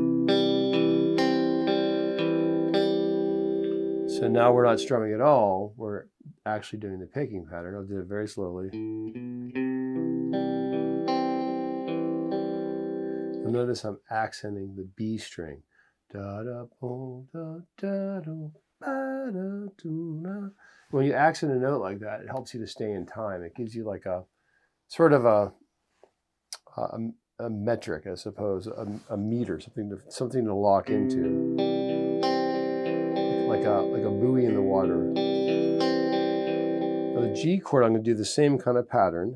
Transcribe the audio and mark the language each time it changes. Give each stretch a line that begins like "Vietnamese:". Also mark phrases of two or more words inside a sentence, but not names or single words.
English: So now we're not strumming at all, we're actually doing the picking pattern. I'll do it very slowly. You'll notice I'm accenting the B string. Da da bo da da do ba da do na. When you accent a note like that, it helps you to stay in time. It gives you like a sort of a metric, I suppose, a meter, something to lock into, like a buoy in the water. Now the G chord, I'm going to do the same kind of pattern.